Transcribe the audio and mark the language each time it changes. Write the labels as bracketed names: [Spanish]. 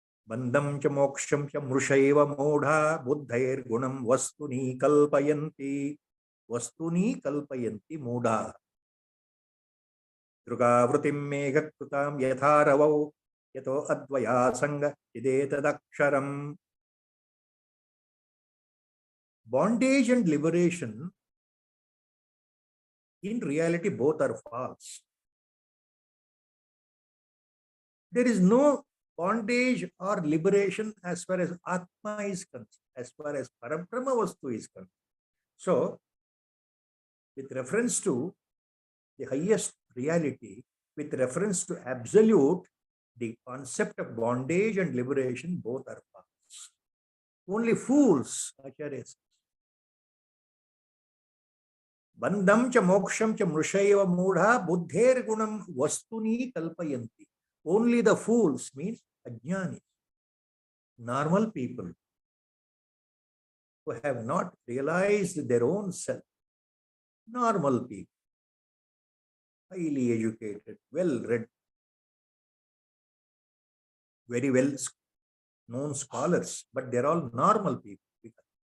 [Sanskrit] ಬಂಧಂ ಚ ಮೋಕ್ಷಂ ಚ ಮೃಷೈವ ಮೂಢ ಬುದ್ಧೈರ್ಗುಣಂ ವಸ್ತುನಿ ಕಲ್ಪಯಂತಿ. ವಸ್ತುನಿ ಕಲ್ಪಯಂತಿ ಮೂಢ. ದೃಗಾವೃತಿಂ ಮೇಘಕೃತಾಂ ಯಥಾರವೌ ಯತೋ ಅದ್ವಯಾಸಂಗ ಚಿದೇತದಕ್ಷರಂ. [English] Bondage and liberation, in reality, both are false. There is no bondage or liberation as far as Atma is concerned, as far as Parabrahma Vastu is concerned. So, with reference to the highest reality, with reference to absolute, the concept of bondage and liberation, both are false. Only fools, Acharya says. [Sanskrit] ಬಂಧಂ ಚ ಮೋಕ್ಷಂ ಚ ಮೃಷೈವ ಮೂಢ ಬುದ್ಧೇರ್ ಗುಣಂ ವಸ್ತುನಿ ಕಲ್ಪಯಂತಿ. [English] Only the fools means ajnani, normal people who have not realized their own self. Normal people, highly educated, well read, very well known scholars, but they're all normal people.